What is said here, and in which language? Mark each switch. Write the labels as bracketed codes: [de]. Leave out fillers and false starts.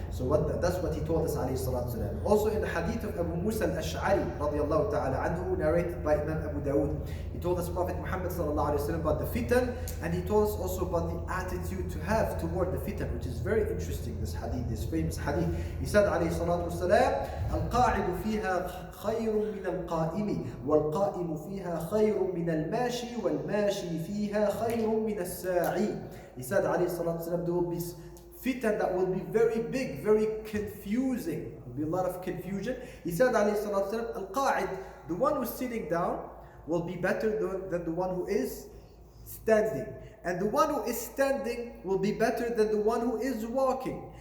[en] So that's what he told us, alayhi salatu wasalam. Also in the hadith of Abu Musa al-Ash'ari radiyallahu ta'ala anhu, narrated by Imam Abu Dawud, he told us Prophet Muhammad sallallahu alayhi wa sallam about the fitan, and he told us also about the attitude to have toward the fitan, which is very interesting, this hadith, this famous hadith. He said alayhi salatu wasalam, [ar] "Al-qa'idu fiha خير من القائم والقائم فيها خير من الماشي والماشي فيها خير من الساعي." [en] He said alayhi salatu wasalam, there will be fitan that will be very big, very confusing. There will be a lot of confusion. He said alayhi salatu wasalam, "Al-qa'id," the one who's sitting down, will be better than the one who is standing. And the one who is standing will be better than the one who is walking.